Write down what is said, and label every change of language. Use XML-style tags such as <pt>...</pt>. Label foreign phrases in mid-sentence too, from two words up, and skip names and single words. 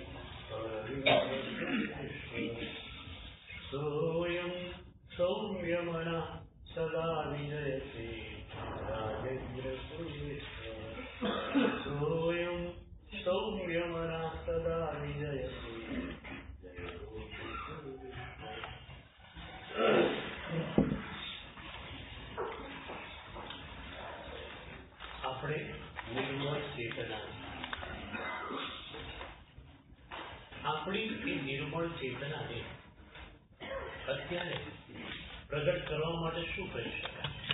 <sa>सोऽयं सौम्यवनः सदा विजयते राजेन्द्रसूरेश्वर सोऽयं सौम्यवनः सदा विजयते</sa> <gu>આપણે નિર્મળ ચેતના આપણી એ નિર્મળ ચેતનાને અત્યારે પ્રગટ કરવા માટે શું કરી શકાય?</gu>